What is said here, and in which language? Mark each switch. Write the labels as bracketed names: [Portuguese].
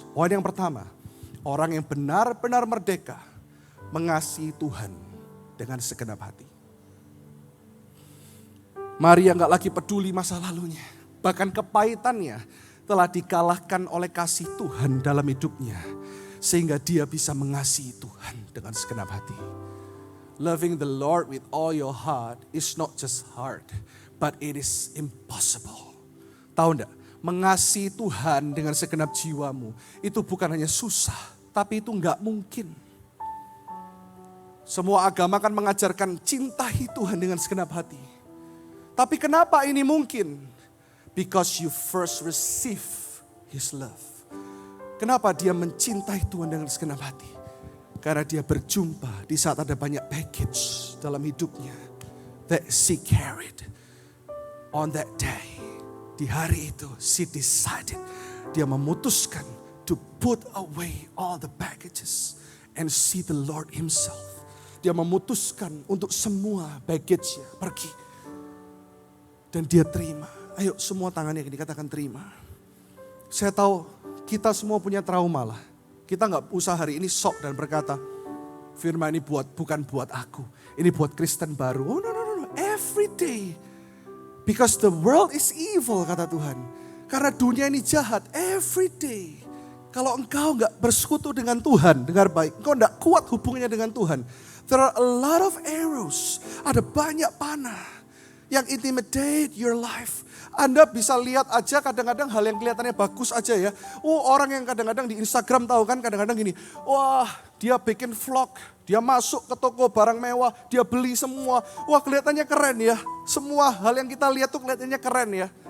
[Indonesian] Poin yang pertama, orang yang benar-benar merdeka mengasihi Tuhan dengan segenap hati. Maria gak lagi peduli masa lalunya. Bahkan kepahitannya telah dikalahkan oleh kasih Tuhan dalam hidupnya. Sehingga dia bisa mengasihi Tuhan dengan segenap hati. [English] Loving the Lord with all your heart is not just hard, but it is impossible. [Indonesian] Tahu enggak? Mengasihi Tuhan dengan segenap jiwamu itu bukan hanya susah, tapi itu enggak mungkin. Semua agama kan mengajarkan cintai Tuhan dengan segenap hati. Tapi kenapa ini mungkin? [English] Because you first receive His love. [Indonesian] Kenapa dia mencintai Tuhan dengan segenap hati? Karena dia berjumpa di saat ada banyak baggage dalam hidupnya. [English] That she carried on that day. [Indonesian] Di hari itu [English] she decided [Indonesian] dia memutuskan [English] to put away all the baggages and see the Lord himself. [Indonesian] Dia memutuskan untuk semua baggage-nya pergi. Dan dia terima. Ayo semua tangannya dikatakan terima. Saya tahu kita semua punya trauma lah. Kita gak usah hari ini sok dan berkata, firman ini bukan buat aku. Ini buat Kristen baru. [English] Oh no. Every day. Because the world is evil, [Indonesian] kata Tuhan. Karena dunia ini jahat. [English] Every day. [Indonesian] Kalau engkau gak bersekutu dengan Tuhan, dengar baik. Engkau gak kuat hubungannya dengan Tuhan. [English] There are a lot of arrows. [Indonesian] Ada banyak panah yang [English] intimidate your life. [Indonesian] Anda bisa lihat aja kadang-kadang hal yang kelihatannya bagus aja ya. Orang yang kadang-kadang di Instagram tahu kan kadang-kadang gini. Wah, dia bikin vlog, dia masuk ke toko barang mewah, dia beli semua. Wah, kelihatannya keren ya. Semua hal yang kita lihat tuh kelihatannya keren ya.